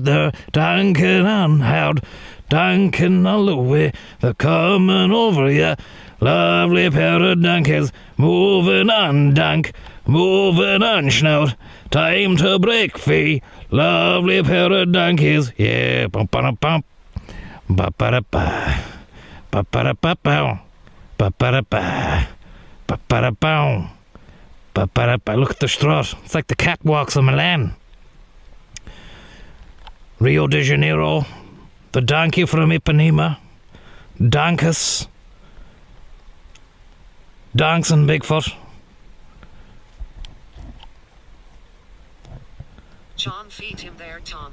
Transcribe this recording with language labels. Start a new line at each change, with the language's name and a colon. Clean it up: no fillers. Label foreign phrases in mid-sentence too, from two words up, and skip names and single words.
English: They're dunking on hard, dunking all the way. They're coming over ya. Lovely pair of donkeys, moving on dunk, moving on snout. Time to break free. Lovely pair of donkeys, yeah. Bum ba bum, ba ba ba, ba ba ba ba, ba ba ba, ba ba ba. Look at the strut. It's like the catwalks of Milan. Rio de Janeiro. The donkey from Ipanema. Donkus. Donks and Bigfoot. John, feed him there, Tom.